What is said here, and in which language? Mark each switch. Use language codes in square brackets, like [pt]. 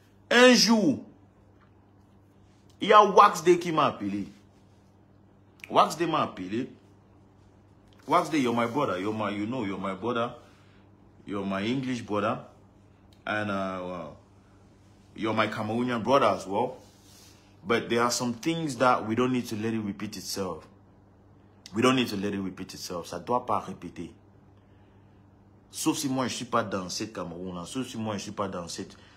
[fr] Un jour, il y a Wax Day qui m'a appelé. Wax Day m'a appelé. [en] Wax Day, you're my brother. You're my brother. You're my English brother. And you're my Cameroonian brother as well. But there are some things that we don't need to let it repeat itself. We don't need to let it repeat itself. [fr] Ça ne doit pas répéter. Sauf si moi, je ne suis pas dans cette Cameroun. Sauf si moi, je ne suis pas dans cette...